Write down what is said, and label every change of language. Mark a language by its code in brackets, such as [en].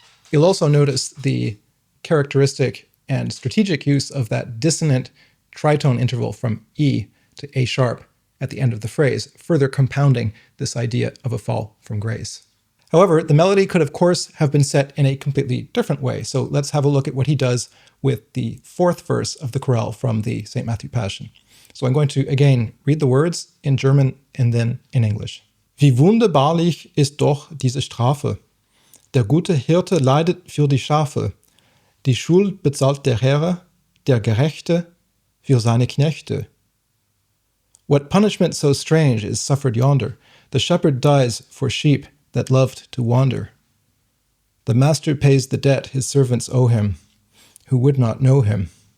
[en] You'll also notice the characteristic and strategic use of that dissonant tritone interval from E to A sharp at the end of the phrase, further compounding this idea of a fall from grace. However, the melody could, of course, have been set in a completely different way. So let's have a look at what he does with the fourth verse of the chorale from the St. Matthew Passion. So I'm going to, again, read the words in German and then in English. [de] Wie wunderbarlich ist doch diese Strafe. Der gute Hirte leidet für die Schafe. Die Schuld bezahlt der Herr, der Gerechte, für seine Knechte. [en] What punishment so strange is suffered yonder? The shepherd dies for sheep that loved to wander. The master pays the debt his servants owe him, who would not know him.